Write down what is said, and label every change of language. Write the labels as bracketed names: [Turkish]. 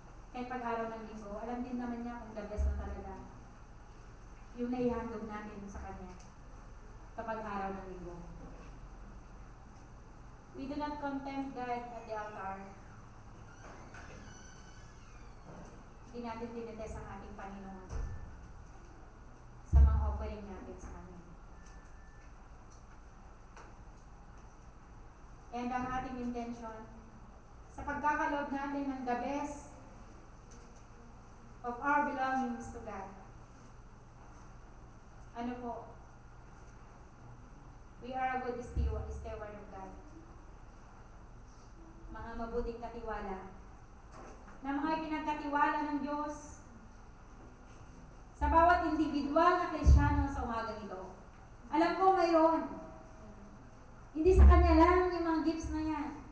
[Filipino] Kahit pag-araw ng linggo, alam din naman niya kung the best na talaga yung naihandog natin sa Kanya kapag araw ng linggo. [English] We do not contempt God at the altar. [Filipino] Hindi natin tinetest ang ating Panginoon sa mga offering natin sa Kanya. [English] And [Filipino] ang ating [English] intention, [Filipino] sa pagkakaloob natin ng [English] the best of our belongings to God. [Filipino] Ano po? [English] We are a good steward of God. [Filipino] Mga mabuting katiwala. Na mga ipinagkatiwala ng Diyos sa bawat individual na Kristiyano sa umagang ito. Alam ko mayroon. Hindi sa Kanya lang yung mga gifts na yan.